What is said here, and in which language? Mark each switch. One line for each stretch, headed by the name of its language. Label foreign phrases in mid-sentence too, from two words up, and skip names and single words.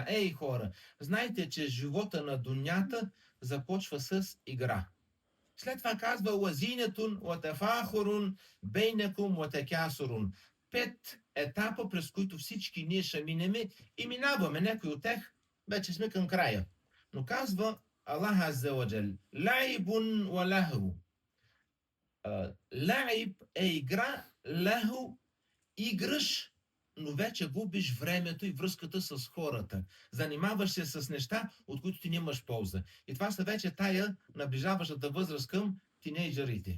Bulgarian: Ей хора, знайте, че живота на дунята започва с игра. След това казва
Arabic: وزينة وتفاخر بينكم وتكاثر.
Bulgarian: 5 етапа, през които всички ние ще минеме и минаваме. Някой от тях вече сме към края. Но казва Аллах Аззаваджал,
Arabic: لعب ولهو.
Bulgarian: Лаиб е игра, лаху играш, но вече губиш времето и връзката с хората. Занимаваш се с неща, от които ти нямаш полза. И това са вече тая наближаващата възраст към тинейджерите.